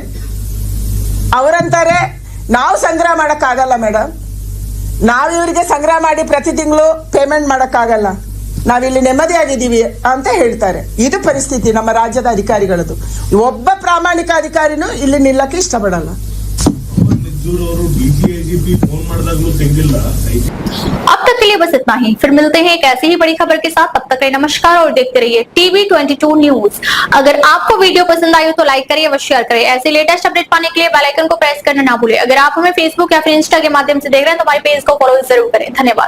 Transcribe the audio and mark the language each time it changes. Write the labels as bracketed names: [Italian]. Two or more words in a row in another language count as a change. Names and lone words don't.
[Kannada] ಅವರಂತಾರೆ, ನಾವು ಸಂಗ್ರಹ ಮಾಡಕ್ಕಾಗಲ್ಲ ಮೇಡಮ್, ನಾವು ಇವರಿಗೆ ಸಂಗ್ರಹ ಮಾಡಿ ಪ್ರತಿ ತಿಂಗಳು ಪೇಮೆಂಟ್ ಮಾಡಕ್ಕಾಗಲ್ಲ, ನಾವಿಲ್ಲಿ ನೆಮ್ಮದಿಯಾಗಿದ್ದೀವಿ ಅಂತ ಹೇಳ್ತಾರೆ. ಇದು ಪರಿಸ್ಥಿತಿ ನಮ್ಮ ರಾಜ್ಯದ ಅಧಿಕಾರಿಗಳದ್ದು. ಒಬ್ಬ ಪ್ರಾಮಾಣಿಕ ಅಧಿಕಾರಿನೂ ಇಲ್ಲಿ ನಿಲ್ಲಕ್ಕೆ ಇಷ್ಟಪಡಲ್ಲ. [Hindi] अब तक के लिए बस इतना ही, फिर मिलते हैं एक ऐसी ही बड़ी खबर के साथ। तब तक के लिए नमस्कार और देखते रहिए TV22 न्यूज। अगर आपको वीडियो पसंद आई हो तो लाइक करिए व शेयर करिए। ऐसे [English] latest update [Hindi] पाने के लिए [English] bell icon [Hindi] को प्रेस करना ना भूलें। अगर आप हमें फेसबुक या फिर इंस्टा के माध्यम से देख रहे हैं तो हमारे पेज को फॉलो जरूर करें।